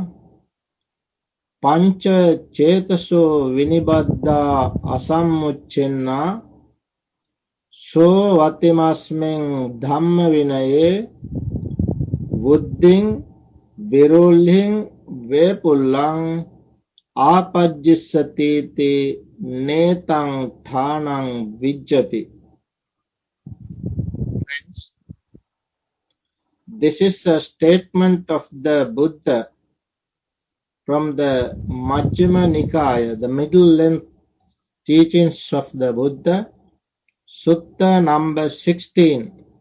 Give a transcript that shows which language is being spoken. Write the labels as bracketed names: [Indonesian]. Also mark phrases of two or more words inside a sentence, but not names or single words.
[Pali] panca cetaso vinibadda asammucchenna so vatimasmen dhamma vinaye buddhiṃ virulhiṃ vepullang āpajjissati netaṃ thānaṃ vijjati. [English] Friends, this is a statement of the Buddha from the Majjhima Nikaya, the middle length teachings of the Buddha, Sutta number 16.